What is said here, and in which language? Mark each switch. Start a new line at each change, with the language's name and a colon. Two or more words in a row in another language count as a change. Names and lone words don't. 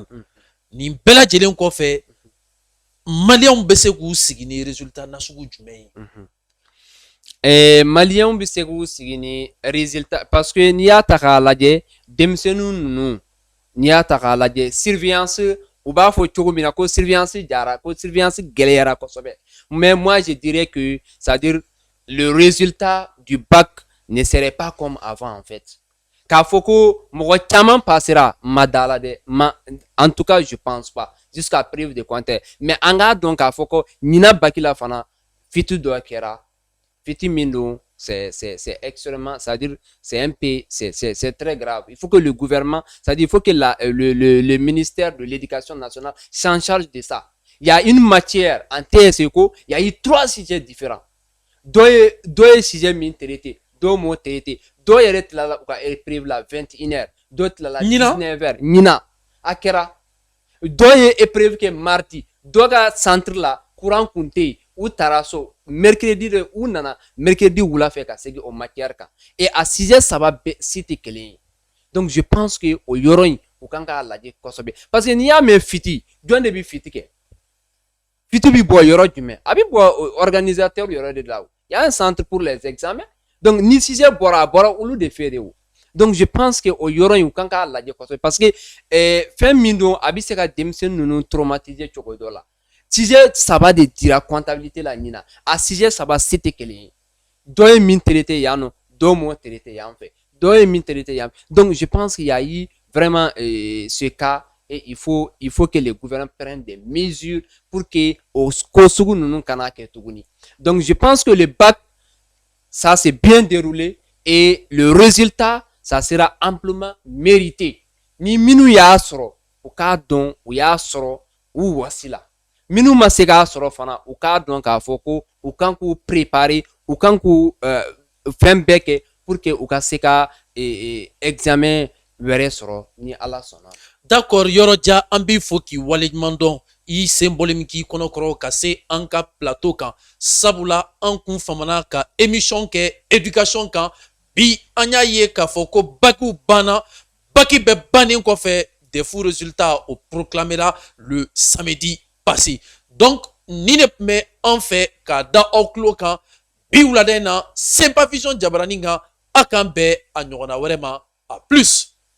Bambara: Nin bɛɛ lajɛlen kɔfɛ maliyɛnw bɛ se k'u sigi ni résultat nasugu jumɛn ye? Maliyɛnw bɛ se k'u sigi ni résultat
French: parce que
Bambara: n'i y'a ta k'a lajɛ denmisɛnnin ninnu n'i y'a ta k'a lajɛ surveillance u b'a fɔ cogo min na ko surveillance jara, ko surveillance gɛlɛyara kosɛbɛ,
French: mais moi je dirais que c'est-à-dire le résultat du bac ne serait pas comme avant en fait.
Bambara: K'a fɔ ko mɔgɔ caman passera ma da la dɛ,
French: en tout cas je pense pas jusqu'à preuve de contraire, mais
Bambara: an k'a dɔn k'a fɔ ko ɲina bac la fana fitu dɔ kɛra, fitu min don
French: c'est extrêmement, c'est-à-dire c'est un peu c'est très grave. Il faut que le gouvernement, c'est-à-dire il faut que le ministère de l'éducation nationale s'en charge de ça. Il y a une matière en TSECO, il y a eu 3 sujets différents. Deux sujets
Bambara: min traité, 2 mots traité, 2 yɛrɛ tilala u ka épreuve la 21h, 2 tilala 19h. Ɲina a kɛra, 2 ye épreuve kɛ mardi, 2 ka centre la courant kun tɛ yen, u taara so mercredi de u nana mercredi wula fɛ ka segin o matière kan, et a sujet 3 bɛɛ si tɛ kelen ye.
French: Donc je pense que
Bambara: o yɔrɔ in u kan k'a lajɛ kosɛbɛ
French: parce que
Bambara: n'i y'a mɛn fiti jɔn de bɛ fiti kɛ, fiti bi bɔ yɔrɔ jumɛn? A bi bɔ organisateur yɔrɔ de la.
French: Il y a un centre pour les examens, donc
Bambara: ni sujet bɔra a bɔra olu de fɛ de o.
French: Donc je pense que
Bambara: o yɔrɔ in u kan k'a lajɛ kosɛbɛ
French: parce que
Bambara: fɛn min don a bɛ se ka denmisɛnnin ninnu traumatiser cogo dɔ la. Sujet 3 de dira comptabilité la ɲina, a sujet 3 si tɛ kelen ye, dɔ ye min traité yan nɔ, dɔ m'o traité yan fɛ, dɔ ye min traité yan.
French: Donc je pense qu'il y a eu vraiment ce cas, et il faut que le gouvernement prenne des mesures pour que
Bambara: ko sugu ninnu kana kɛ tuguni.
French: Donc je pense que le bac ça s'est bien déroulé et le résultat ça sera amplement mérité.
Bambara: Ni minnu y'a sɔrɔ u k'a dɔn u y'a sɔrɔ u wasi la, minnu ma se k'a sɔrɔ fana u k'a dɔn k'a fɔ ko u kan k'u préparer, u kan k'u fɛn bɛɛ kɛ
French: pour que
Bambara: u ka se ka examen wɛrɛ sɔrɔ ni Ala sɔnna. D'accord yɔrɔja an b'i fo k'i waleɲuman dɔn, i sen bɔlen min k'i kɔnɔkɔrɔ ka se an ka plateau kan, sabula an kun famana ka émission kɛ éducation kan. Bi an y'a ye k'a fɔ ko bakiw banna, baki bɛ bannen kɔfɛ
French: des fous résultats
Bambara: o proclamera
French: le samedi passé.
Bambara: Donc ni ne tun bɛ an fɛ k'a da aw tulo kan bi wulada in na Sympavision Jabaranin kan, a k'an bɛn a ɲɔgɔnna wɛrɛ ma,
French: a plus.